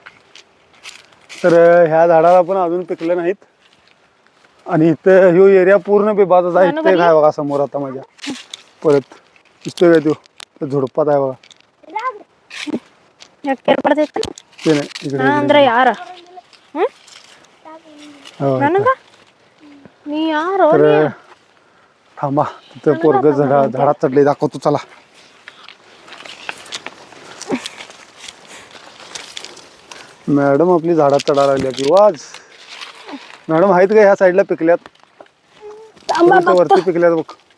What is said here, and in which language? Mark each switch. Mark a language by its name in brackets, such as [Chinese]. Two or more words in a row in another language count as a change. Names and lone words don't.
[Marathi] तर ह्या झाडाला पण अजून पिकलं नाहीत. आणि इथं ह्यो एरिया पूर्ण बिबाचाच आहे. इथं एक आहे बघा समोर, आता माझ्या परत दिसतोय का? तो झुडपात आहे बघा. ते नाही, इकडे [Kannada] ಅಂದ್ರೆ ಯಾರ [Marathi] हो, [Kannada] ನನಗ ನೀ ಯಾರು? [Marathi] तर थांबा, तिथं पोरग झाडात चढले, दाखवतो चला. मॅडम आपली झाडात चढायला लागल्या की वाज. मॅडम आहेत का ह्या साईडला पिकल्यात? वरती पिकल्यात बघ.